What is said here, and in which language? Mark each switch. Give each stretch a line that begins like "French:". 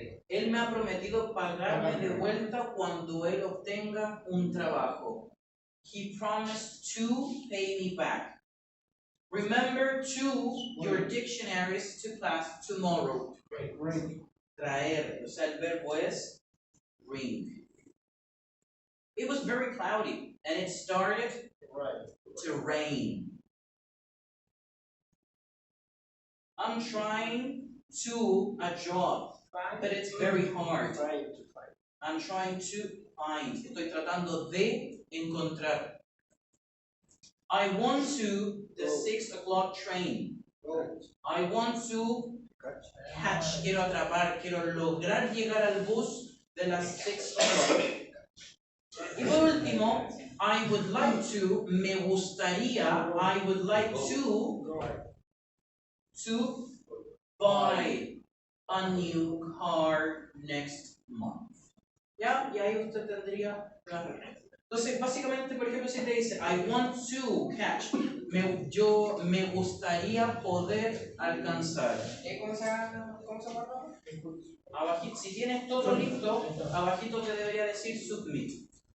Spanish: Él me ha prometido pagarme de vuelta cuando él obtenga un trabajo.
English: He promised to pay me back. Remember to your dictionaries to class tomorrow.
Spanish: Traer, o sea, el verbo es bring.
English: It was very cloudy and it started to rain. I'm trying to a job, but it's very hard. I'm trying to find.
Spanish: Estoy tratando de encontrar.
English: I want to the 6 o'clock train. I want to catch.
Spanish: Quiero atrapar. Quiero lograr llegar al bus de las 6 o'clock. Y por último,
English: I would like to,
Spanish: me gustaría,
English: I would like to buy a new car next month.
Spanish: ¿Ya? Y ahí usted tendría la respuesta. Entonces, básicamente, por ejemplo, si te dice,
English: I want to catch,
Spanish: me gustaría poder alcanzar. ¿Cómo se llama? Abajito, si tienes todo listo, abajito te debería decir submit.